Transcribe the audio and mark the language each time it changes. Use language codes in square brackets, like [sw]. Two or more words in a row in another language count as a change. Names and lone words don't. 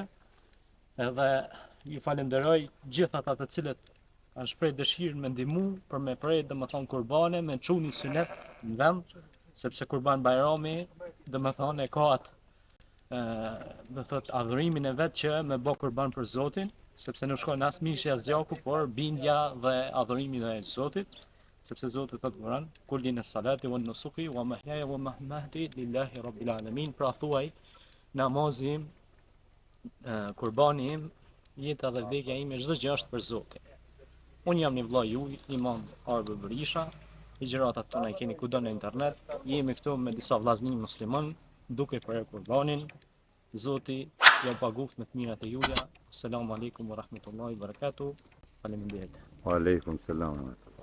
[sq] Edhe ju falenderoj gjithë ata të cilët kanë shpreh dëshirën me ndihmu për me prej domethënë kurbane, me çuni sunet në vend, sepse Kurban Bayrami domethënë e ka atë do thot adhurimin e vet që me bë kurban për Zotin, sepse nuk shkon as mishi as gjaku, por bindja dhe adhurimi dhe Zotit, sepse Zoti thot në Kur'an, [ar] قل إن صلاتي ونسكي ومحياي ومماتي لله رب العالمين. [sq] Pra thuaj, namazi im, kurbani im, jeta dhe vdekja ime, çdo gjë është për Zotin. Unë jam një vëlla juaj, Imam Arbi Berisha, ligjëratat tona i keni kudo në internet. Jemi këtu me disa vllazëni musliman, duke për kurbanin. Zoti ja paguft me të mirat e juaja. [ar] السلام عليكم ورحمة الله وبركاته. [sq] Faleminderit. [ar] وعليكم السلام.